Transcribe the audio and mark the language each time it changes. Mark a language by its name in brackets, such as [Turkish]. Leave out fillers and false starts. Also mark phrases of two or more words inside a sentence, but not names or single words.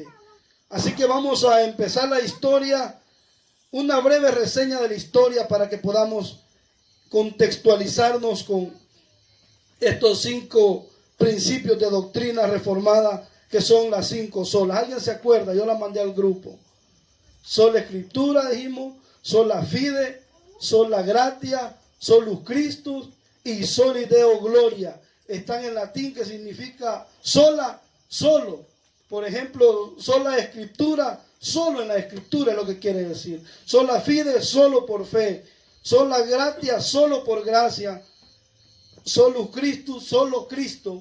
[Spanish] Así que vamos a empezar la historia, una breve reseña de la historia para que podamos contextualizarnos con estos 5 principios de doctrina reformada que son las 5 solas. ¿Alguien se acuerda? Yo la mandé al grupo. Sola Escritura, dijimos, [Latin] sola Fide, sola Gratia, solus Christus y soli Deo Gloria. [Spanish] Están en latín, que significa sola, solo. Por ejemplo, sola Escritura, solo en la Escritura es lo que quiere decir. [Latin] Sola Fide, [Spanish] solo por fe. [Latin] Sola Gratia, [Spanish] solo por gracia. [Latin] Solus Christus, [Spanish] solo Cristo.